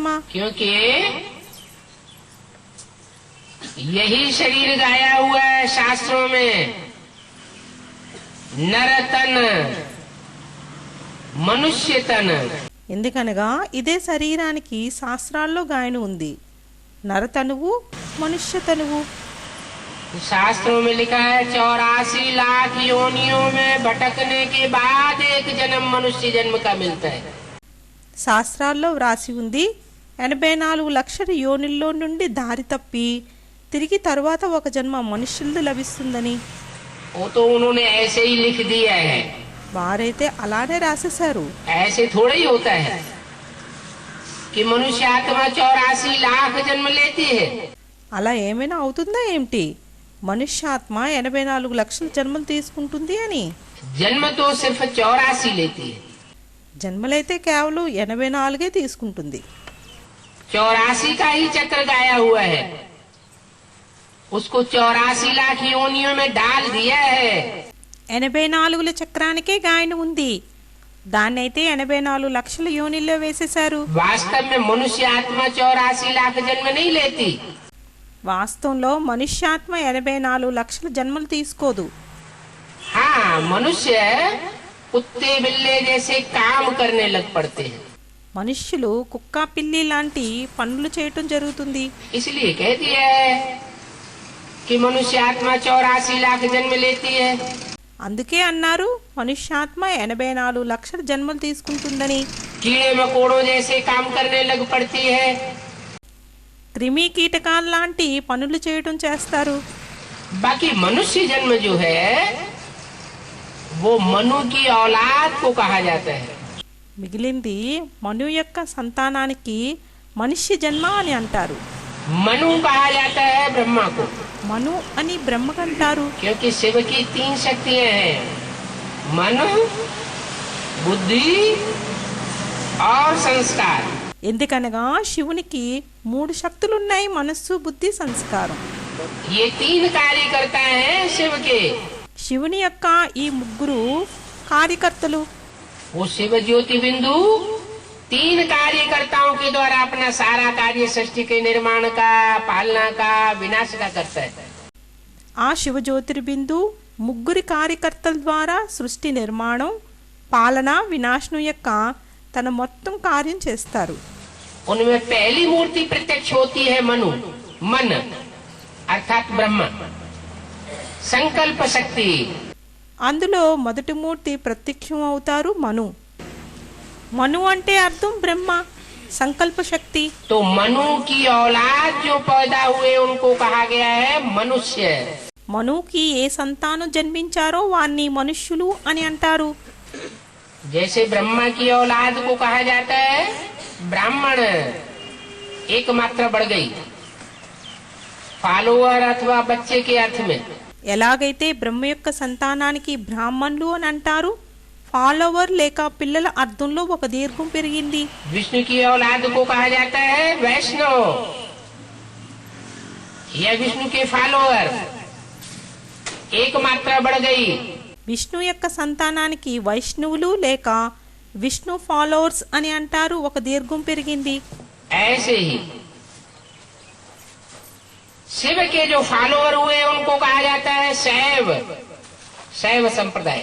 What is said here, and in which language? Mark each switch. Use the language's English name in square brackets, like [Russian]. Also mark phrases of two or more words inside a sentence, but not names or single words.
[Hindi] क्योंकि यही शरीर गाया हुआ है शास्त्रों में। नर तन, मनुष्य तन। [Telugu] ఎందుకనగా ఇదే శరీరానికి శాస్త్రాల్లో గాయన ఉంది. నరతనువు, మనుష్య తనువు. [Hindi] शास्त्रों में लिखा है 84 लाख योनियों में भटकने के बाद एक जन्म मनुष्य जन्म का मिलता है। [Telugu] శాస్త్రాల్లో వ్రాసి ఉంది 84 లక్షల యోనిల్లో నుండి దారి తప్పి తిరిగి తరువాత ఒక జన్మ మనుష్యులది లభిస్తుందని. [Hindi] वो तो उन्होंने ऐसे ही लिख दिया है। [Telugu] వారైతే అలానే రాసేశారు. [Hindi] ऐसे थोड़ा ही होता है कि मनुष्य आत्मा 84 लाख जन्म लेती है। [Telugu] అలా ఏమైనా అవుతుందా ఏమిటి? మనుష్యాత్మ 84 లక్షల జన్మలు తీసుకుంటుంది అని. [Hindi] जन्म तो सिर्फ 84 लेती है। [Telugu] జన్మలైతే కేవలం 84 తీసుకుంటుంది. [Hindi] 84 का ही चक्र गाया हुआ है, उसको 84 लाख योनियों में डाल दिया है। [Telugu] 84ల చక్రానికే గాయన ఉంది, దాన్నైతే 84 లక్షల యోనిల్లో వేసేశారు. [Hindi] वास्तव में मनुष्य आत्मा 84 लाख जन्म नहीं लेती। [Telugu] వాస్తవంలో మనుష్యాత్మ 84 లక్షల జన్మలు తీసుకోదు. [Hindi] हाँ, मनुष्य कुत्ते बिल्ले जैसे काम करने लग पड़ते हैं। [Telugu] మనుష్యులు కుక్క పిల్లి లాంటి పనులు చేయటం జరుగుతుంది. [Hindi] इसलिए कह दिया है कि मनुष्य आत्मा 84 लाख जन्म लेती है। [Telugu] అందుకే అన్నారు మనుష్యాత్మ 84 లక్షల జన్మలు తీసుకుంటుందని. [Hindi] कीड़े मकोड़ों जैसे काम करने लग पड़ती है। [Telugu] క్రిమి కీటకాల లాంటి పనులు చేయటం చేస్తారు. [Hindi] बाकी मनुष्य जन्म जो है वो मनु की औलाद को कहा जाता है। [Telugu] మిగిలింది మను యొక్క సంతానానికి మనిషి జన్మ అని అంటారు. [Hindi] मनु कहा जाता है ब्रह्मा को, [Telugu] మను అని బ్రహ్మకంటారు. [Hindi] क्योंकि शिव की 3 शक्तियां हैं, मन, बुद्धि और संस्कार। [Telugu] ఎందుకనగా శివునికి 3 శక్తులున్నాయి, మనస్సు, బుద్ధి, సంస్కారం. [Hindi] ये 3 कार्य करता है शिव के। [Telugu] శివుని యొక్క ఈ 3 కార్యకర్తలు. [Hindi] वो शिव ज्योति बिंदु 3 कार्यकर्ताओं के द्वारा अपना सारा कार्य सृष्टि के निर्माण का, पालना का, विनाश का करता है। [Telugu] ఆ శివ జ్యోతిర్బిందు 3 కార్యకర్తల ద్వారా సృష్టి నిర్మాణం, పాలన, వినాశనం యొక్క తన మొత్తం కార్యం చేస్తారు. [Hindi] उनमें पहली मूर्ति प्रत्यक्ष होती है मनु, मन अर्थात ब्रह्म, संकल्प शक्ति। [Telugu] అందులో మొదటి మూర్తి ప్రత్యక్షం అవుతారు మను. మను అంటే అర్థం బ్రహ్మ, సంకల్ప శక్తి. [Hindi] तो मनु की औलाद जो पैदा हुए उनको कहा गया है मनुष्य। [Telugu] మనుకి ఏ సంతానం జన్మించారో వారిని మనుష్యులు అని అంటారు. [Hindi] जैसे ब्रह्मा की औलाद को कहा जाता है ब्राह्मण, एक मात्रा बढ़ गई, फॉलोअर अथवा बच्चे के अर्थ में। [Telugu] ఎలాగైతే బ్రహ్మ యొక్క సంతానానికి బ్రాహ్మణులు అని అంటారు, ఫాలోవర్ లేక పిల్లల అర్థంలో ఒక దీర్ఘం పెరిగింది. [Hindi] विष्णु की औलाद को कहा जाता है वैष्णव या विष्णु के फॉलोअर, एक मात्रा बढ़ गई। [Telugu] విష్ణు యొక్క సంతానానికి వైష్ణవులు లేక విష్ణు ఫాలోవర్స్ అని అంటారు, ఒక దీర్ఘం పెరిగింది. [Hindi] ऐसे ही शिव के जो फॉलोअर हुए उनको कहा जाता है शैव, शैव संप्रदाय।